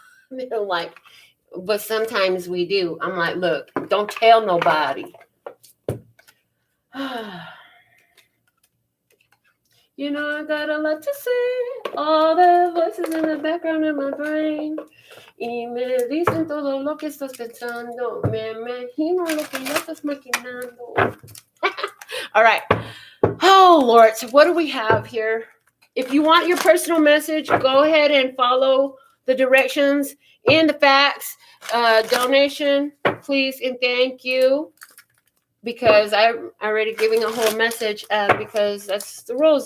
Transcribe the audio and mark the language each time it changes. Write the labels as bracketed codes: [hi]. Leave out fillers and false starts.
[en] They're like, but sometimes we do. I'm like, look, don't tell nobody. You know, I got a lot to say. All the voices in the background of my brain. [es] Y me dicen todo lo que estás pensando. Me imagino lo que ya estás maquinando. [en] All right. Oh, Lord. So what do we have here? If you want your personal message, go ahead and follow the directions in the facts. Donation, please, and thank you. because I'm already giving a whole message, because that's the rules.